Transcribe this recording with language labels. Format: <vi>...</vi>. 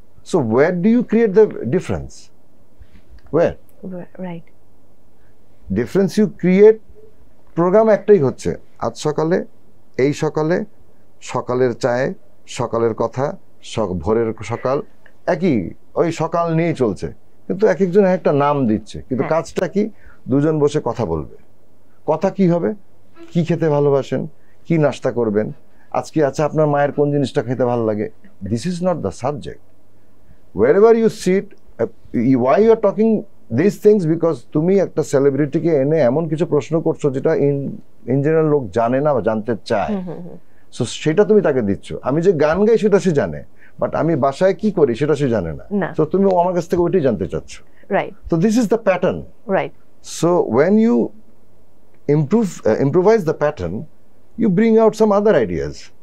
<en>so where do you create</en> <bn>the difference? Wire difference you create, programme একটাই হচ্ছে, আজ সকালে, এই সকালে, সকালের চায়ে, সকালের কথা, ভোরের সকাল, একই ওই সকাল নিয়েই চলছে, কিন্তু এক একজন একটা নাম দিচ্ছে, কিন্তু কাজটা কি? দুজন বসে কথা বলবে। কথা কি হবে? কি খেতে ভালোবাসেন, কি নাস্তা করবেন, আজকে আচ্ছা আপনার মায়ের কোন জিনিসটা খেতে ভালো লাগে।</bn> <en>This is not the subject. wherever you sit, why you are talking these things?</en> <bn>because তুমি একটা সেলিব্রিটিকে এনে এমন কিছু প্রশ্ন করছো যেটা</bn> <en>in general</en> <bn>লোক জানে না বা জানতে চায়, সো সেটা তুমি তাকে দিচ্ছ। আমি যে গান গাই সেটা সে জানে, বাট আমি বাসায় কি করি সেটা সে জানে না, তো তুমি আমার কাছ থেকে ওইটাই জানতে চাচ্ছ, রাইট?</bn> <en>তো this is the pattern, right? So when you improvise the pattern, you bring out some other ideas.</en>